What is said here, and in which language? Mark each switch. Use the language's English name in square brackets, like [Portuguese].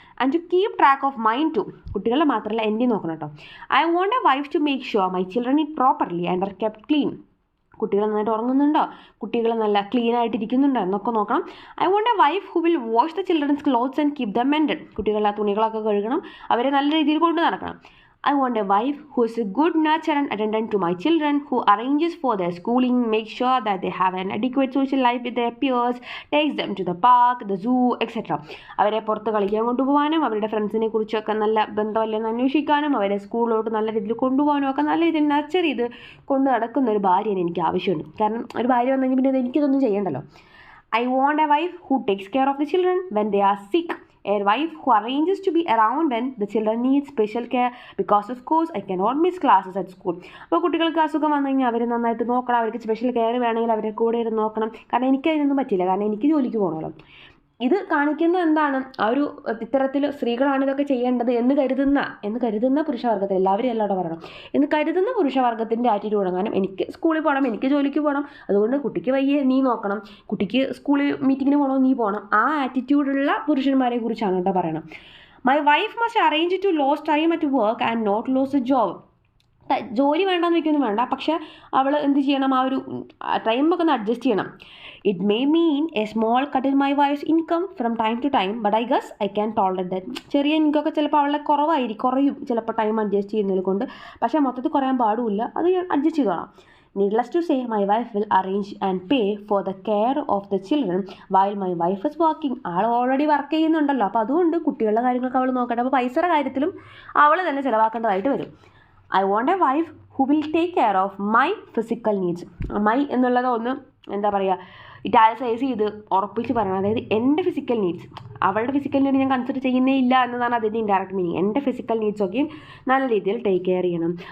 [English] And to keep track of mind too. [Malayalam] കുട്ടികളെ മാത്രമല്ല എൻ്റെ നോക്കണം കേട്ടോ. [English] I want a wife to make sure my children eat properly and are kept clean. [Malayalam] കുട്ടികൾ നന്നായിട്ട് ഉറങ്ങുന്നുണ്ടോ, കുട്ടികൾ നല്ല ക്ലീൻ ആയിട്ടിരിക്കുന്നുണ്ടോ എന്നൊക്കെ നോക്കണം. [English] I want a wife who will wash the children's clothes and keep them mended. [Malayalam] കുട്ടികളുടെ തുണികളൊക്കെ കഴുകണം, അവരെ നല്ല രീതിയിൽ കൊണ്ട് നടക്കണം. [English] I want a wife who is a good nurturer and attendant to my children, who arranges for their schooling, makes sure that they have an adequate social life with their peers, takes them to the park, the zoo, etc. [Malayalam] അവരെ പുറത്ത് കളിക്കാൻ കൊണ്ടുപോകാനും അവരുടെ ഫ്രണ്ട്സിനെ കുറിച്ചൊക്കെ നല്ല ബന്ധമല്ലെന്ന് അന്വേഷിക്കാനും അവരെ സ്കൂളിലോട്ട് നല്ല രീതിയിൽ കൊണ്ടുപോകാനും ഒക്കെ നല്ല രീതിയിൽ നർച്ചർ ചെയ്ത് കൊണ്ട് നടക്കുന്ന ഒരു ഭാര്യനെ എനിക്ക് ആവശ്യമുണ്ട്. കാരണം ഒരു ഭാര്യ വന്നു കഴിഞ്ഞാൽ പിന്നെ എനിക്കിതൊന്നും ചെയ്യണ്ടല്ലോ. [English] I want a wife who takes care of the children when they are sick. A wife who arranges to be around when the children need special care because of course I cannot miss classes at school. [Malayalam] അപ്പോൾ കുട്ടികൾക്ക് അസുഖം വന്നു കഴിഞ്ഞാൽ അവർ നന്നായിട്ട് നോക്കണം, അവർക്ക് special care വേണമെങ്കിൽ അവരെ കൂടെ ഇരുന്ന് നോക്കണം. കാരണം എനിക്കതിനൊന്നും പറ്റില്ല, കാരണം എനിക്ക് ജോലിക്ക് പോകണമല്ലോ. ഇത് കാണിക്കുന്നത് എന്താണ്, ആ ഒരു ഇത്തരത്തിൽ സ്ത്രീകളാണ് ഇതൊക്കെ ചെയ്യേണ്ടത് എന്ന് കരുതുന്ന പുരുഷവർഗ്ഗത്തിൽ, എല്ലാവരും എല്ലാവരും പറയണം, എന്ന് കരുതുന്ന പുരുഷവർഗ്ഗത്തിൻ്റെ ആറ്റിറ്റ്യൂഡ്. കാരണം എനിക്ക് സ്കൂളിൽ പോകണം, എനിക്ക് ജോലിക്ക് പോകണം, അതുകൊണ്ട് കുട്ടിക്ക് വയ്യ നീ നോക്കണം, കുട്ടിക്ക് സ്കൂളിൽ മീറ്റിങ്ങിന് പോകണം നീ പോകണം, ആ ആറ്റിറ്റ്യൂഡുള്ള പുരുഷന്മാരെ കുറിച്ചാണ് കേട്ടോ പറയണം. [English] My wife must arrange to lose time at work and not lose a job. [Malayalam] ജോലി വേണ്ടെന്ന് വയ്ക്കൊന്നും വേണ്ട, പക്ഷെ അവൾ എന്ത് ചെയ്യണം, ആ ഒരു ടൈമൊക്കെ ഒന്ന് അഡ്ജസ്റ്റ് ചെയ്യണം. [English] It may mean a small cut in my wife's income from time to time, but I guess I can tolerate that. [Malayalam] ചെറിയ ഇൻകമൊക്കെ ചിലപ്പോൾ അവളെ കുറയും ചിലപ്പോൾ ടൈം അഡ്ജസ്റ്റ് ചെയ്യുന്നതിൽ കൊണ്ട്, പക്ഷേ മൊത്തത്തിൽ കുറയാൻ പാടില്ല, അത് അഡ്ജസ്റ്റ് ചെയ്തോളാം. [English] Needless to say, my wife will arrange and pay for the care of the children while my wife is working. [Malayalam] All already work ചെയ്യുന്നുണ്ടല്ലോ, അപ്പോൾ അതുകൊണ്ട് കുട്ടികളുടെ കാര്യങ്ങളൊക്കെ അവൾ നോക്കട്ടെ. അപ്പോൾ പൈസയുടെ കാര്യത്തിലും അവൾ തന്നെ ചിലവാക്കേണ്ടതായിട്ട് വരും. [English] I want a wife who will take care of my physical needs. [Malayalam] My എന്നുള്ളത് ഒന്ന് എന്താ പറയുക, ഇറ്റാലിസൈസ് ചെയ്ത് ഉറപ്പിച്ച് പറയണം. അതായത് എൻ്റെ ഫിസിക്കൽ നീഡ്സ്, അവളുടെ ഫിസിക്കൽ നീഡ് ഞാൻ കൺസിഡർ ചെയ്യുന്നേ ഇല്ല എന്നതാണ് അതിൻ്റെ ഇൻഡയറക്റ്റ് മീനിങ്. എൻ്റെ ഫിസിക്കൽ നീഡ്സൊക്കെയും നല്ല രീതിയിൽ ടേക്ക് കെയർ ചെയ്യണം.